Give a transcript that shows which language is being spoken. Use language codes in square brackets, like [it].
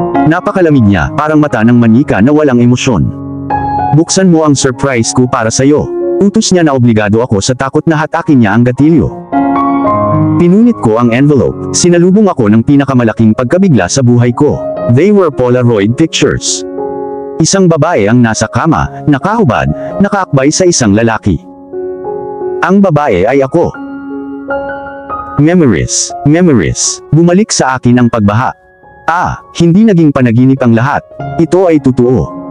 [tl] Napakalamig niya, parang mata ng manika na walang emosyon. Buksan mo ang surprise ko para sa'yo. Utos niya na obligado ako sa takot na hatakin niya ang gatilyo. Pinunit ko ang envelope, sinalubong ako ng pinakamalaking pagkabigla sa buhay ko. [en] They were Polaroid pictures. [tl] Isang babae ang nasa kama, nakahubad, nakaakbay sa isang lalaki. Ang babae ay ako. [en] Memories, memories. [tl] Bumalik sa akin ang pagbaha. Hindi naging panaginip ang lahat. Ito ay totoo.